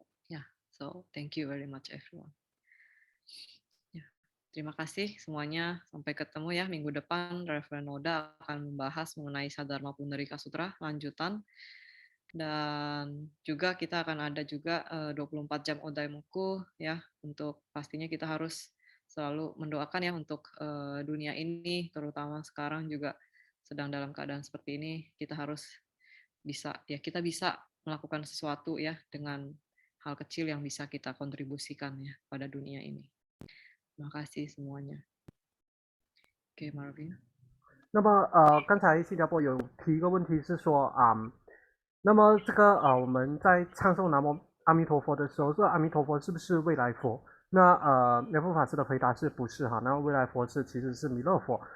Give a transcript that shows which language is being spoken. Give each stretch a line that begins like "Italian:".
English: Yeah, so thank you very much everyone.
Indonesian: Terima kasih semuanya. Sampai ketemu ya minggu depan. Reverend Noda akan membahas mengenai Sadharma Pundarika Sutra lanjutan. Dan juga kita akan ada juga 24 jam Odaimoku ya. Untuk pastinya kita harus selalu mendoakan ya untuk dunia ini, terutama sekarang juga sedang dalam keadaan seperti ini. Kita harus kita bisa melakukan sesuatu ya dengan hal kecil yang bisa kita kontribusikan ya pada dunia ini. Terima kasih semuanya. OK, Marvin。
Chinese: 那么刚才新加坡有提一个问题是说那么这个我们在唱诵南无阿弥陀佛的时候，这个阿弥陀佛是不是未来佛？那莲佛法师的回答是不是哈？那未来佛其实是弥勒佛。